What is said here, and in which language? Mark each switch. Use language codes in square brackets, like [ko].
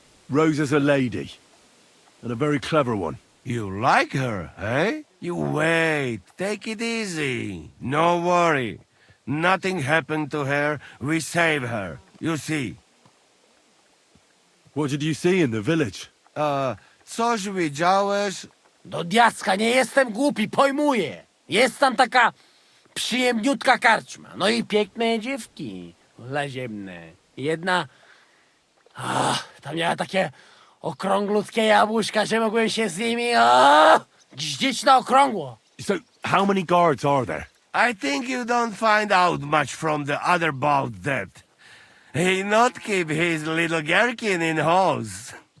[en] Rosa's a lady. And a very clever one. You like her, eh? You wait. Take it easy. No worry. Nothing happened to her. We save her. You see. What did you see in the village? [pl] Coś widziałeś? Do diacka, nie jestem głupi, pojmuję. Jest tam taka przyjemniutka karczma. No i piękne dziewki. Laziemne. Jedna... tam miała takie okrąglutkie jabłuszka, że mogłem się z nimi... gździć na okrągło. [en] So, how many guards are there? I think you don't find out much from the other about that. He not keep his little gherkin in halls.